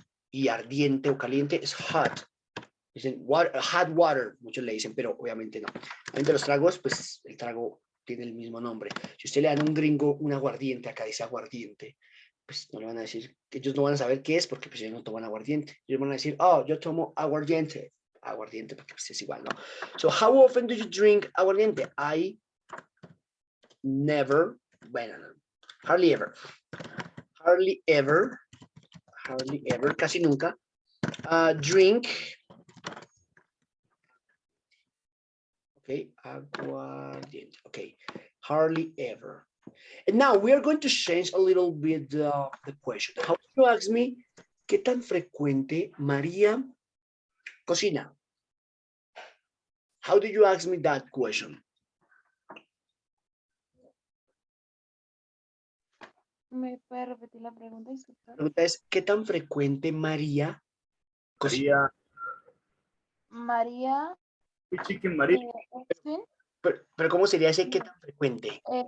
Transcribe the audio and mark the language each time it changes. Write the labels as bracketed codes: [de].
[es] Y ardiente o caliente es hot. Dicen hot water, muchos le dicen, pero obviamente no. Entre los tragos, pues el trago tiene el mismo nombre. Si usted le dan a un gringo un aguardiente, acá dice aguardiente, pues no le van a decir, ellos no van a saber qué es porque pues ellos no toman aguardiente. Ellos van a decir, oh, yo tomo aguardiente. Aguardiente, porque pues es igual, ¿no? [en] So, how often do you drink aguardiente? I never, [es] bueno, no, [en] hardly ever. Hardly ever, [es] casi nunca. [en] Drink. Okay, aguardiente. Okay, hardly ever. And now we are going to change a little bit the question. How do you ask me [es] qué tan frecuente María cocina? [en] How do you ask me that question? [es] ¿Me puede repetir la pregunta? Disculpa. La pregunta es, ¿qué tan frecuente María cocina? María. Chicken María. ¿Sí? Pero ¿cómo sería ese qué tan frecuente?